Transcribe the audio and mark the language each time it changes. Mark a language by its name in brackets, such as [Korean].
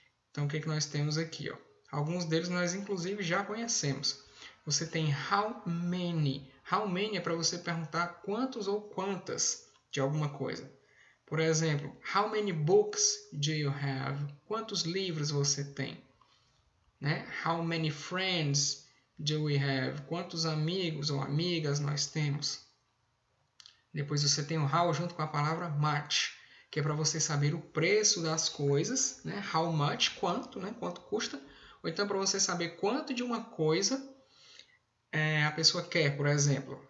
[Portuguese] Então, o que nós temos aqui? Alguns deles nós, inclusive, já conhecemos. Você tem how many. How many é para você perguntar quantos ou quantas de alguma coisa. Por exemplo, [English] how many books do you have? [Portuguese] Quantos livros você tem? [English] How many friends do we have? [Portuguese] Quantos amigos ou amigas nós temos? Depois você tem o how junto com a palavra much, que é para você saber o preço das coisas, How much, quanto, quanto custa. Ou então para você saber quanto de uma coisa a pessoa quer, por exemplo.